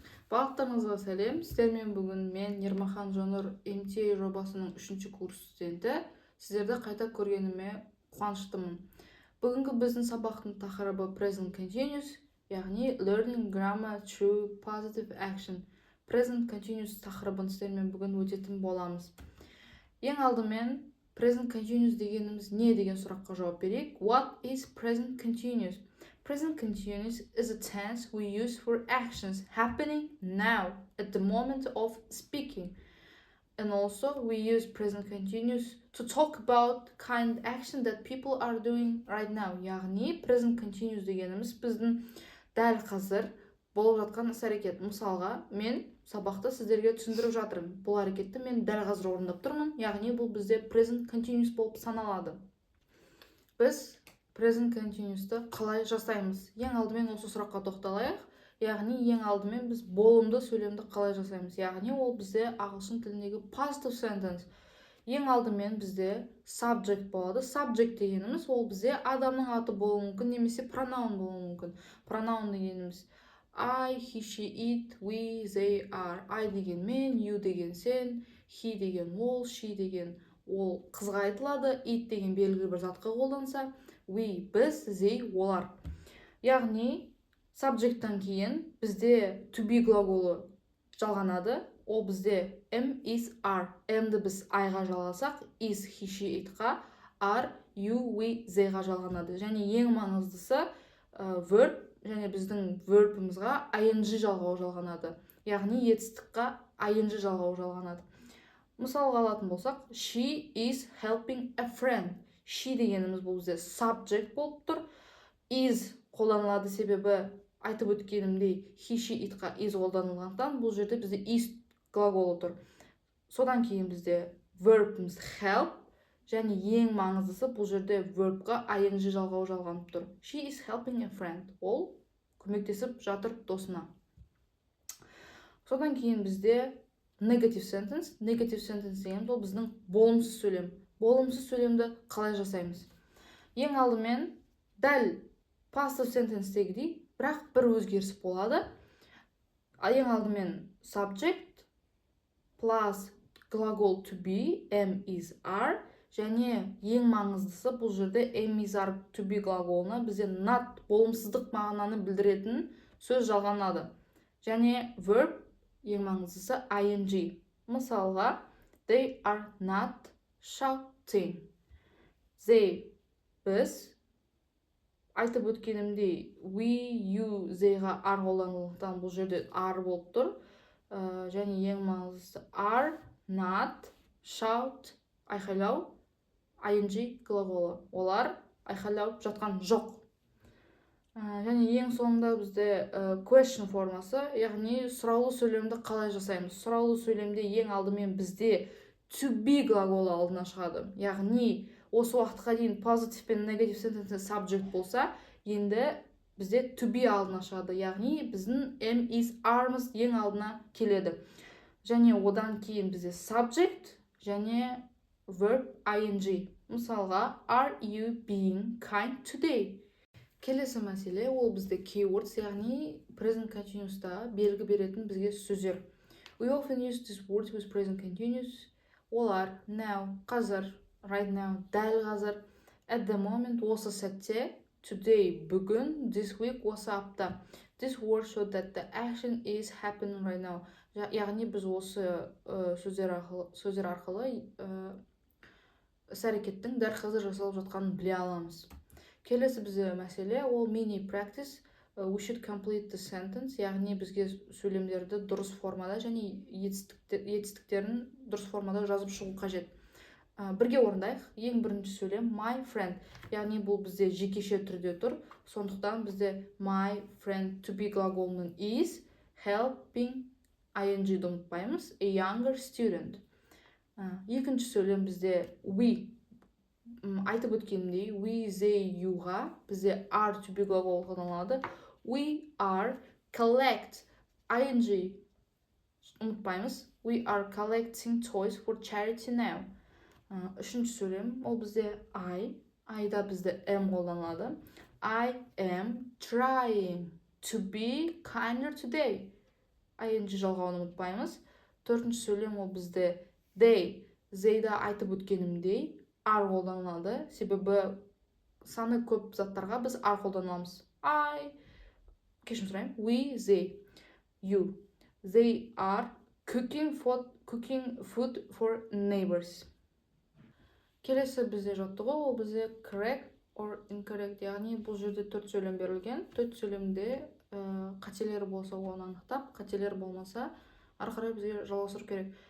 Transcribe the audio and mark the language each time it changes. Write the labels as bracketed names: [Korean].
[Kazakh] Барлықтарыңызға сәлем. Сіздермен бүгін мен Ермахан Жонур MTA жобасының 3-ші курс студенті. Сіздерді қайта көргеніме қуаныштымын. Бүгінгі біздің сабақтың тақырыбы Present Continuous, яғни [English] Learning Grammar Through Positive Action. [Kazakh] Present Continuous тақырыбын сіздермен бүгін өтетін боламыз. Ең алдымен Present Continuous дегеніміз не деген сұраққа жауап берейік. [English] What is Present Continuous? Present continuous is a tense we use for actions happening now at the moment of speaking. And also we use present continuous to talk about kind of action that people are doing right now. [Kazakh] Яғни present continuous дегеніміз біздің дәл қазір болып жатқан іс-әрекет. Мысалға, мен сабақты сіздерге түсіндіріп жатырмын. Бұл әрекетті мен дәл қазір орындап тұрмын. Яғни бұл бізде present continuous болып саналады. Біз present continuous'ты қалай жасаймыз? Ең алдымен осы сұраққа тоқталайық. Яғни ең алдымен біз болымды сөйлемді қалай жасаймыз? Яғни ол бізде ағылшын тіліндегі positive sentence. Ең алдымен бізде subject болады. Subject дегеніміз ол бізде адамның аты болуы мүмкін, немесе pronoun болуы мүмкін. Pronoun дегеніміз I, he, she, it, we, they, are. I деген мен, you деген сен, he деген ол, she деген ол қызға айтылады, it деген белгілі бір затқа қолданса, we, біз, they, олар. Яғни, subjecттан кейін бізде to be глаголы жалғанады. Ол бізде am, is, are. Am'ді біз Iға жалғасақ, is, he, she, itқа, are, you, we, theyға жалғанады. Және ең маңыздысы verb, және біздің verbімізға ing жалғау жалғанады. Яғни етістікқа ing жалғау жалғанады. Мысалға алатын болсақ, [English] she is helping a friend. [Kazakh] She дегеніміз бұл бізде subject болып тұр. Is қолданылады себебі айтып өткенімдей he, she, itқа is қолданылғандықтан бұл жерде бізде is глаголы тұр. Содан кейін бізде verbіміз help, және ең маңыздысы бұл жерде verbқа ing жалғау жалғанып тұр. [English] She is helping a friend. [Kazakh] Ол көмектесіп жатыр досына. Содан кейін бізде negative sentence. Negative sentence деген ол біздің болымсыз сөйлем. Болымсыз сөйлемді қалай жасаймыз? Ең алдымен дәл passive sentence-тегідей, бірақ бір өзгеріс болады. Ең алдымен subject plus глагол to be, am, is, are, және ең маңыздысы бұл жерде am, is, are, to be глаголына бізде not болымсыздық мағынаны білдіретін сөз жалғанады. Және verb ең маңыздысы ing. Мысалға, [English] they are not shouting. [Kazakh] They, біз, айтып өткенімдей we, you, theyға are қолданылғандықтан бұл жерде are болып тұр. Және ең маңыздысы are not shout, айқайлау, ing глаголы. Олар айқайлау жатқан жоқ. Және ең соңында бізде question формасы, яғни сұраулы сөйлемді қалай жасаймыз? Сұраулы сөйлемде ең алдымен бізде to be глаголы алдына шығады. Яғни осы уақытқа дейін positive пен negative sentence subject болса, енді бізде to be алдына шығады. Яғни біздің am, is, are'мыз ең алдына келеді. Және одан кейін бізде subject және verb ing. Мысалға, [English] are you being kind today? [Kazakh] Келесі мәселе ол бізде keywords, яғни present continuous'та белгі беретін бізге сөздер. [English] We often use this word with present continuous. [Kazakh] Олар now, қазір, [English] right now, [Kazakh] дәл қазір, [English] at the moment, [Kazakh] осы сәтте, today, бүгін, [English] this week, [Kazakh] осы апта. [English] This word shows that the action is happening right now. [Kazakh] Яғни біз осы сөздер арқылы іс-әрекеттің дәл қазір жасалып жатқанын біле аламыз. Келесі бізде мәселе ол mini practice. [English] We should complete the sentence. [Kazakh] Яғни бізге сөйлемдерді дұрыс формада және етістіктерін дұрыс формада жазып шығу қажет. Бірге орындайық. Ең бірінші сөйлем my friend. Яғни бұл бізде жекеше түрде тұр. Сондықтан бізде my friend to be глаголының is helping ing-ді ұмытпаймыз. [English] A younger student. [Kazakh] Екінші сөйлем бізде we. Айтып өткенімдей we, they, youға бізде are to be глаголы қолданылады. [English] We are collect ing [Kazakh] ұмытпаймыз. [English] We are collecting toys for charity now. [Kazakh] Үшінші сөйлем ол бізде I-да бізде am қолданылады. [English] I am trying to be kinder today. [Kazakh] ing жалғауын ұмытпаймыз. Төртінші сөйлем ол бізде they. They'да айтып өткенімдей are қолданылады. Себебі саны көп заттарға біз are қолданамыз. Кешірім сұраймын. We, they, you. [English] They are cooking food for neighbors. [Kazakh] Келесі бізде жаттығу, ол бізде correct or incorrect, яғни бұл жерде 4 сөйлем берілген. 4 сөйлемде қателері болса оны анықтап, қателер болмаса ары қарай бізге жалғастыру керек.